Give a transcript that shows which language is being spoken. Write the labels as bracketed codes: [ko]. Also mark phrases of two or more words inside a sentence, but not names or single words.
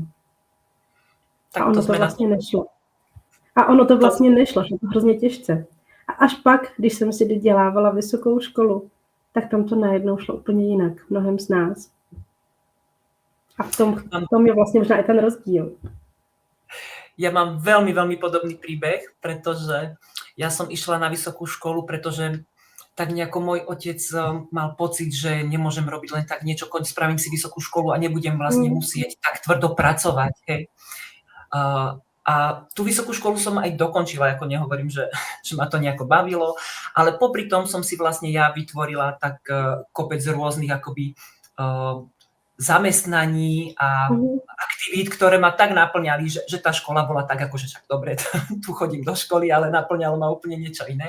[cs] Tak a ono to vlastně nešlo. A ono to vlastně nešlo, že to hrozně těžce. A až pak, když jsem si dodělávala vysokou školu, tak tam to najednou šlo úplně jinak, mnohem z nás. A v tom je vlastně možná i ten rozdíl. [sk] Ja mám veľmi, veľmi podobný príbeh, pretože ja som išla na vysokú školu, pretože tak nejako môj otec mal pocit, že nemôžem robiť len tak niečo, spravím si vysokú školu a nebudem vlastne musieť tak tvrdo pracovať. Hej. A tú vysokú školu som aj dokončila, ako nehovorím, že ma to nejako bavilo, ale popri tom som si vlastne ja vytvorila tak kopec rôznych akoby zamestnaní a aktivít, ktoré ma tak naplňali, že tá škola bola tak akože však dobre, tu chodím do školy, ale naplňalo ma úplne niečo iné.